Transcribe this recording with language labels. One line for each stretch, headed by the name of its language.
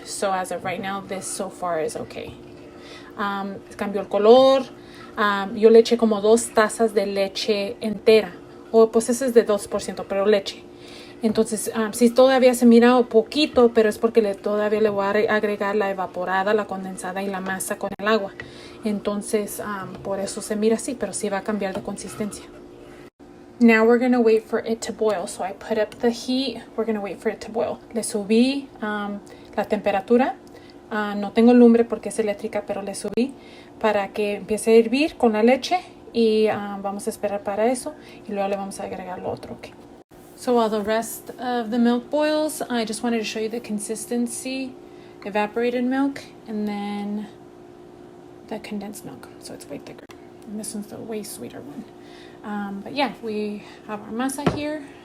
English: So as of right now, this so far is okay.
Spanish: Cambió el color. Yo le eché como 2 tazas de leche entera. O pues ese es de 2%, pero leche. Entonces, sí todavía se mira un poquito, pero es porque todavía le voy a agregar la evaporada, la condensada y la masa con el agua. Entonces, por eso se mira así, pero sí va a cambiar de consistencia.
English: Now we're going to wait for it to boil. So I put up the heat. We're going to wait for it to boil.
Spanish: Le subí la temperatura. No tengo lumbre porque es eléctrica, pero le subí para que empiece a hervir con la leche. Y vamos a esperar para eso. Y luego le vamos a agregar lo otro.
English: Okay. So while the rest of the milk boils, I just wanted to show you the consistency. Evaporated milk and then the condensed milk. So it's way thicker. And this one's the way sweeter one. But yeah, we have our masa here.